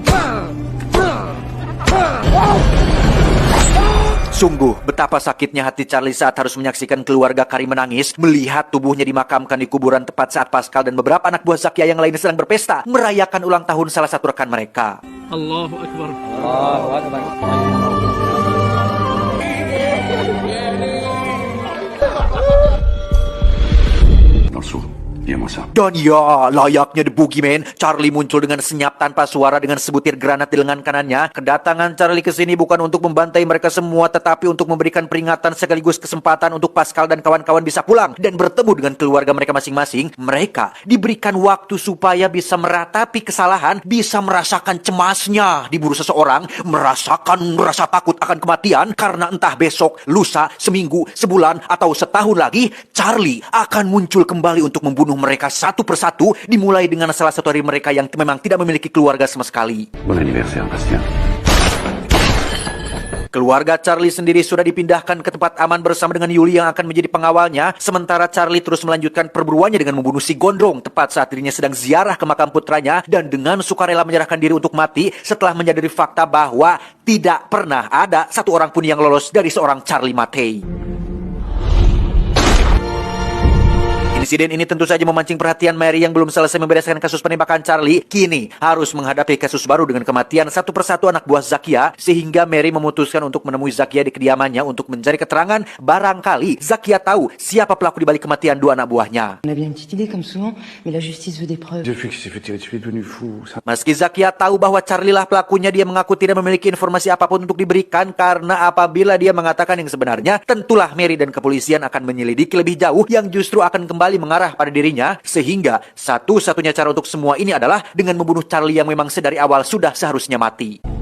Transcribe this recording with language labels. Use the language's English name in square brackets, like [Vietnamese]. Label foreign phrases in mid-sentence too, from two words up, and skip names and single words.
[Indonesian] Sungguh, betapa sakitnya hati Charlie saat harus menyaksikan keluarga Karim menangis, melihat tubuhnya dimakamkan di kuburan tepat saat Pascal dan beberapa anak buah Zakia yang lain sedang berpesta, merayakan ulang tahun salah satu rekan mereka. [Arabic] Allahu Akbar. Allahu Akbar. [French] Dans le seau. Il y a moi ça. [Indonesian] Dan ya, layaknya The Boogeyman, Charlie muncul dengan senyap tanpa suara dengan sebutir granat di lengan kanannya. Kedatangan Charlie ke sini bukan untuk membantai mereka semua, tetapi untuk memberikan peringatan sekaligus kesempatan untuk Pascal dan kawan-kawan bisa pulang dan bertemu dengan keluarga mereka masing-masing. Mereka diberikan waktu supaya bisa meratapi kesalahan, bisa merasakan cemasnya diburu seseorang, merasakan rasa takut akan kematian, karena entah besok, lusa, seminggu, sebulan, atau setahun lagi, Charlie akan muncul kembali untuk membunuh mereka satu persatu, dimulai dengan salah satu dari mereka yang memang tidak memiliki keluarga sama sekali. [French] Bon anniversaire, Bastien. [Indonesian] Keluarga Charlie sendiri sudah dipindahkan ke tempat aman bersama dengan Yuli yang akan menjadi pengawalnya, sementara Charlie terus melanjutkan perburuannya dengan membunuh si Gondrong tepat saat dirinya sedang ziarah ke makam putranya, dan dengan sukarela menyerahkan diri untuk mati setelah menyadari fakta bahwa tidak pernah ada satu orang pun yang lolos dari seorang Charlie Mattei. Insiden ini tentu saja memancing perhatian Mary yang belum selesai membereskan kasus penembakan Charlie. Kini harus menghadapi kasus baru dengan kematian satu persatu anak buah Zakia, sehingga Mary memutuskan untuk menemui Zakia di kediamannya untuk mencari keterangan. Barangkali Zakia tahu siapa pelaku di balik kematian 2 anak buahnya. [French] On avait une petite idée comme souvent, mais la justice veut des preuves. Depuis qu'il s'est fait tirer dessus, il est devenu fou. Ça... [Indonesian] Meski Zakia tahu bahwa Charlie lah pelakunya, dia mengaku tidak memiliki informasi apapun untuk diberikan, karena apabila dia mengatakan yang sebenarnya, tentulah Mary dan kepolisian akan menyelidiki lebih jauh yang justru akan kembali mengarah pada dirinya, sehingga satu-satunya cara untuk semua ini adalah dengan membunuh Charlie yang memang sedari awal sudah seharusnya mati.